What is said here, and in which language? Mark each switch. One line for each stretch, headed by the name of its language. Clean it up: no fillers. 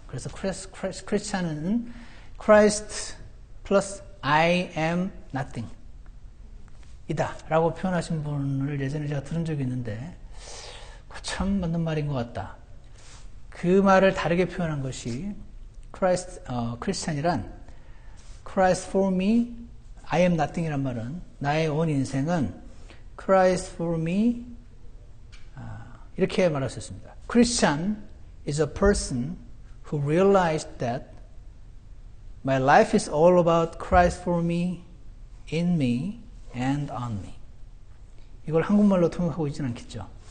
Korean: 그래서 크리스찬은
English: Christ plus I am nothing
Korean: 이다 라고 표현하신 분을 예전에 제가 들은 적이 있는데 참 맞는 말인 것 같다. 그 말을 다르게 표현한 것이 크리스찬이란
English: Christ for me, I am nothing
Korean: 이란 말은 나의 온 인생은
English: Christ for me
Korean: 이렇게 말할 수 있습니다.
English: Christian is a person who realized that my life is all about Christ for me, in me, and on me.
Korean: 이걸 한국말로 통역하고 있지는 않겠죠.